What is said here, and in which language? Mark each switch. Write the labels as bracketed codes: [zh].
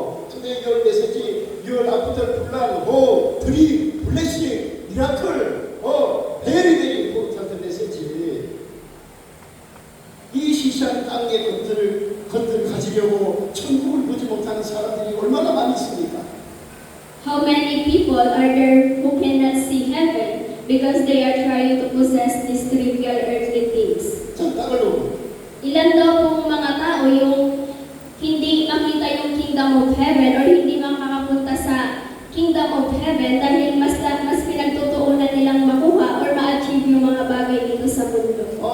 [en] Today your message, your after plan, three blessing, miracle. Very, very important message. [ko] 이 시시한 땅의 것들을 가지려고 천국을 보지 못하는 사람들이 얼마나 많이 있습니까? [en] How many people are there who cannot see heaven because they are trying to possess these trivial earthly things? [ko] 자, 땅을 놓고. [tl] Ilan daw pong mga tao yung hindi makita yung kingdom of heaven or hindi makakapunta sa kingdom of heaven dahil mas pinagtutuunan nilang makuha or ma-achieve yung mga bagay dito sa mundo.